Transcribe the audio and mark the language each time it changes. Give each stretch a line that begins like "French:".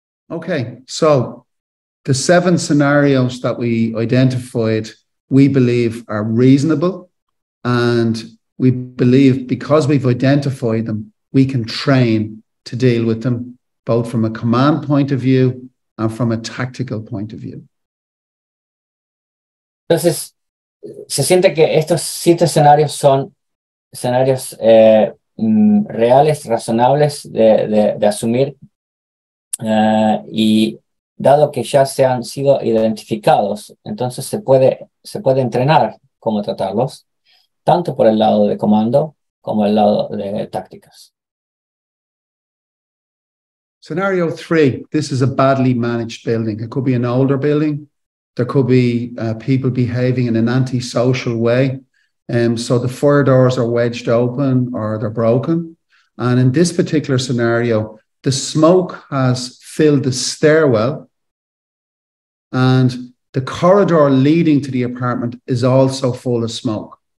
English: Okay, so the 7 scenarios that we identified, we believe are reasonable, and we believe because we've identified them, we can train to deal with them, both from a command point of view and from a tactical point of view.
Spanish: Entonces, se siente que estos 7 escenarios son escenarios reales, razonables de asumir, y dado que ya se han sido identificados, entonces se puede entrenar cómo tratarlos, tanto por el lado de comando como el lado de tácticas.
English: Scenario 3, this is a badly managed building. It could be an older building. There could be people behaving in an antisocial way. So the fire doors are wedged open or they're broken. And in this particular scenario, the smoke has filled the stairwell and the corridor leading to the apartment is also full of smoke.